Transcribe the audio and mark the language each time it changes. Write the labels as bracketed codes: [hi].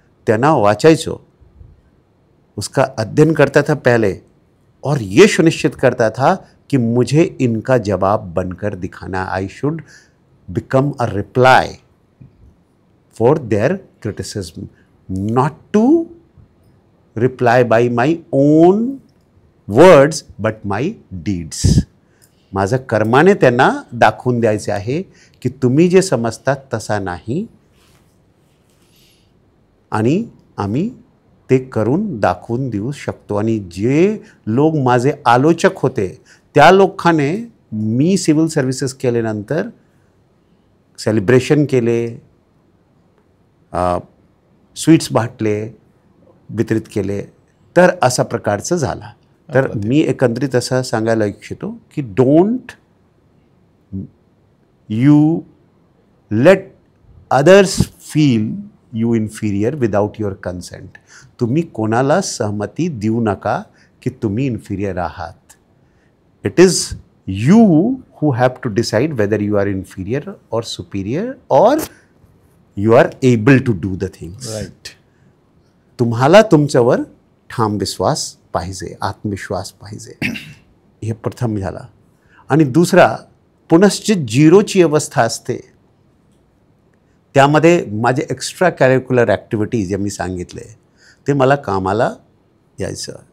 [mr] त्यांना वाचायचो, [hi] उसका अध्ययन करता था पहले और ये सुनिश्चित करता था कि मुझे इनका जवाब बनकर दिखाना. [en] I should become a reply for their criticism, not to reply by my own words but my deeds. [mr] माझं कर्माने त्यांना दाखवून द्यायचे आहे की तुम्ही जे समजतात तसा नाही, आणि आम्ही ते करून दाखवून देऊ शकतो. आणि जे लोक माझे आलोचक होते त्या लोकांनी मी सिव्हिल सर्व्हिसेस केल्यानंतर सेलिब्रेशन केले, स्वीट्स वाटले, वितरित केले, तर अशा प्रकारचं झालं. तर मी एकंदरीत असं सांगायला इच्छितो की [en] Don't you let others feel you inferior without your consent. [mr] तुम्ही कोणाला सहमती देऊ नका की तुम्ही इन्फिरियर आहात. [en] It is you who have to decide whether you are inferior or superior or you are able to do the things. Right. [mr] तुम्हाला तुमच्यावर ठाम विश्वास पाहिजे, आत्मविश्वास पाहिजे. हे प्रथम झाला. आणि दुसरा, पुनश्च झिरोची अवस्था असते, त्यामध्ये माझे एक्स्ट्रा कॅरिक्युलर ॲक्टिव्हिटीज जे मी सांगितले ते मला कामाला यायचं.